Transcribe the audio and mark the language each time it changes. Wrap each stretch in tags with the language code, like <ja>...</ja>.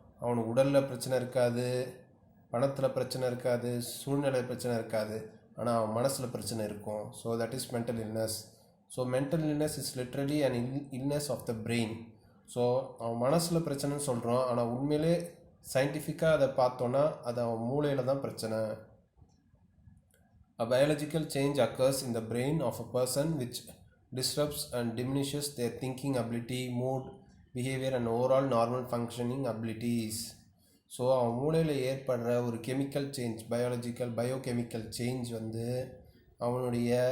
<ta>அவனுக்கு உடலில் பிரச்சனை இருக்காது, பணத்தில் பிரச்சனை இருக்காது, சூழ்நிலை பிரச்சனை இருக்காது, ஆனால் அவன் மனசில் பிரச்சனை இருக்கும்.</ta> <en>So that is mental illness. So mental illness is literally an illness of the brain.</en> <ta>So அவன் மனசில் பிரச்சனைன்னு சொல்கிறான், ஆனால் உண்மையிலே சயின்டிஃபிக்காக அதை பார்த்தோன்னா அது அவன் மூளையில் தான் பிரச்சனை.</ta> <en>A biological change occurs in the brain of a person which disrupts and diminishes their thinking ability, mood, behavior and overall normal functioning abilities.</en> <ta>So அவன் மூளையில் ஏற்படுற ஒரு கெமிக்கல் சேஞ்ச், பயோகெமிக்கல் சேஞ்ச் வந்து அவனுடைய</ta>